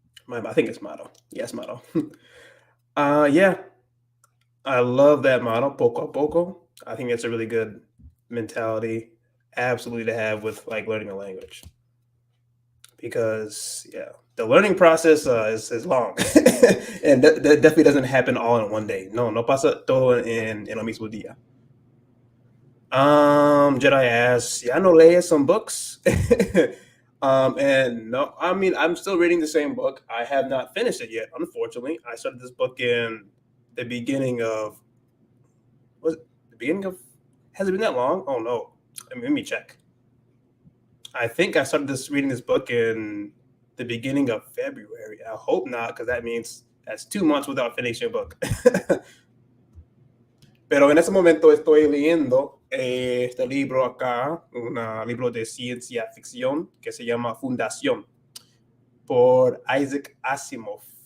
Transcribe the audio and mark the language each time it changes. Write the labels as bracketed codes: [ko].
[en] I think it's motto. Yes, motto. Yeah, I love that motto. [es] Poco a poco. [en] I think it's a really good mentality, absolutely to have with like learning a language. Because the learning process is long and that definitely doesn't happen all in one day. [es] No pasa todo en el mismo día. [en] Jedi asks, yeah, I know [es] lees [en] some books. And no, I mean, I'm still reading the same book. I have not finished it yet, unfortunately. I started this book in the beginning of, was it the beginning of, has it been that long? Oh no, let me check. I think I started reading this book in the beginning of February. I hope not, because that means that's 2 months without finishing a book. [es] Pero en ese momento estoy leyendo este libro acá, un libro de ciencia ficción que se llama Fundación, por Isaac Asimov.